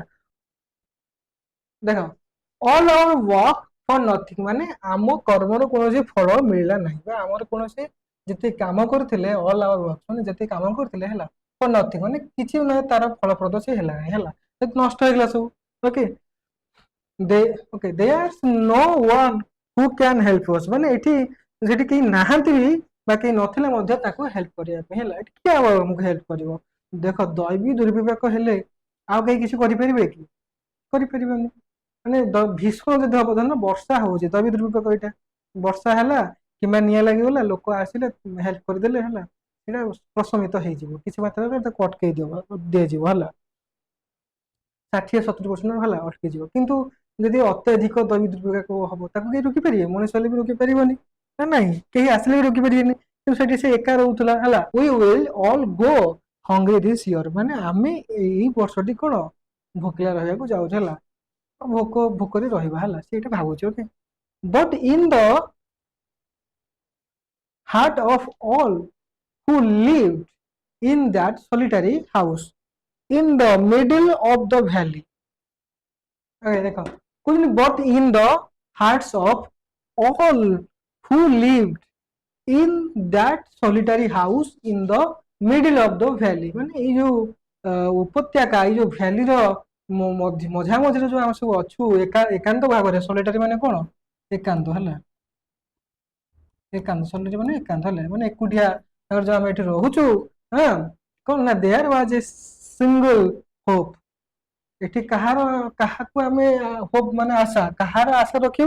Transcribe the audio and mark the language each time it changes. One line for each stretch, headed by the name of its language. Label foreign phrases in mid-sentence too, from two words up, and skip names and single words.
Odia: ଦେଖ
English: all our work for nothing,
Odia: ମାନେ ଆମ କର୍ମର କୌଣସି ଫଳ ମିଳିଲା ନାହିଁ ବା ଆମର କୌଣସି ଯେତେ କାମ କରୁଥିଲେ
English: all our work
Odia: ମାନେ ଯେତେ କାମ କରୁଥିଲେ ହେଲା
English: for nothing
Odia: ମାନେ କିଛି ନାହିଁ ତାର ଫଳପ୍ରଦ ସେ ହେଲା ନାହିଁ ହେଲା, ନଷ୍ଟ ହେଇଗଲା ସବୁ।
English: okay, okay there's no one who can help us,
Odia: ମାନେ ଏଠି ସେଠି କେହି ନାହାନ୍ତି ବି ବା କେହି ନଥିଲେ ମଧ୍ୟ ତାକୁ ହେଲ୍ପ କରିବା ପାଇଁ ହେଲା। ଏଠି କିଏ ଆମକୁ ହେଲ୍ପ କରିବ? ଦେଖ ଦୈବୀ ଦୁର୍ବିପାକ ହେଲେ ଆଉ କେହି କିଛି କରିପାରିବେ କି? କରିପାରିବନି। ମାନେ ଭୀଷଣ ଯଦି ହବ, ଧର ବର୍ଷା ହଉଛି, ଦୈବୀ ଦୁର୍ବିପାକ ଏଇଟା ବର୍ଷା ହେଲା କିମ୍ବା ନିଆଁ ଲାଗିଗଲା, ଲୋକ ଆସିଲେ ହେଲ୍ପ କରିଦେଲେ ହେଲା, ସେଇଟା ପ୍ରଶମିତ ହେଇଯିବ କିଛି ମାତ୍ରାରେ, ତାକୁ ଅଟକେଇ ଦିଆଯିବ ହେଲା। 60-70% ହେଲା ଅଟକିଯିବ। କିନ୍ତୁ ଯଦି ଅତ୍ୟଧିକ ଦୈବୀ ଦୁର୍ବିପାକ ହବ ତାକୁ କେହି ରୋକିପାରିବେ? ମଣିଷ ହେଲେ ବି ରୋକିପାରିବନି ନା ନାହିଁ, କେହି ଆସିଲେ ବି ରୋକିପାରିବେନି। କିନ୍ତୁ ସେଠି ସେ ଏକା ରହୁଥିଲା ହେଲା।
English: we will all go hungry this year,
Odia: ମାନେ ଆମେ ଏଇ ବର୍ଷଟି କଣ ଭୋକିଲା ରହିବାକୁ ଯାଉଛୁ ହେଲା, ଭୋକରେ ରହିବା ହେଲା, ସେଇଟା ଭାବୁଛି।
English: okay, but in the heart of all who lived in that solitary house in the middle of the valley,
Odia: ଦେଖ କହୁଛନ୍ତି
English: but in the hearts of all who lived in that solitary house in the middle of the valley,
Odia: ମାନେ ଏଇ ଯୋଉ ଉପତ୍ୟକା ଏଇ ଯୋଉ ଭ୍ୟାଲିର ମଝା ମଝିରେ ଯୋଉ ଆମେ ସବୁ ଅଛୁ ଏକାନ୍ତ ଭାବରେ, ସଲିଟାରୀ ମାନେ କଣ ଏକାନ୍ତ ହେଲା, ଏକାନ୍ତ ସଲିଟାରୀ ମାନେ ଏକାନ୍ତ ହେଲା, ମାନେ ଏକୁଟିଆ ଯୋଉ ଆମେ ଏଠି ରହୁଛୁ। ହଁ, କଣ ନା
English: there was a single hope,
Odia: ଏଠି କାହାକୁ ଆମେ ହୋପ ମାନେ ଆଶା, କାହାର ଆଶା ରଖିବୁ?